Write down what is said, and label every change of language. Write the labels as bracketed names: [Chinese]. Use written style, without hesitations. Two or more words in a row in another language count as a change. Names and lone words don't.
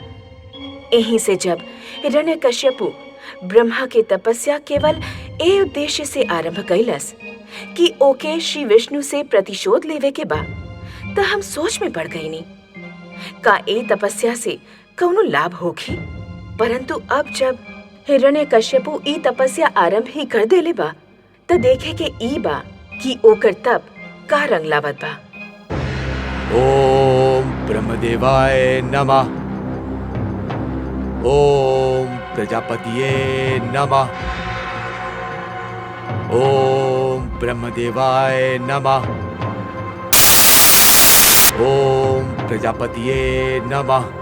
[Bhojpuri] यहीं से जब हिरण्यकश्यपु ब्रह्मा के तपस्या केवल ए उद्देश्य से आरंभ कैलस कि ओके श्री विष्णु से प्रतिशोध लेवे के बा, त हम सोच में पड़ गईनी का ए तपस्या से कौनो लाभ होगी। परंतु अब जब हिरण्यकश्यपु ई तपस्या आरंभ ही कर देले बा, त देखे के ई बा कि ओकर तप का रंग लावत बा। [Sanskrit] ओम ब्रह्मदेवाय नमः। ओम प्रजापतिये नमः। ओम ब्रह्मदेवाय नमः। ओम प्रजापतिये नमः।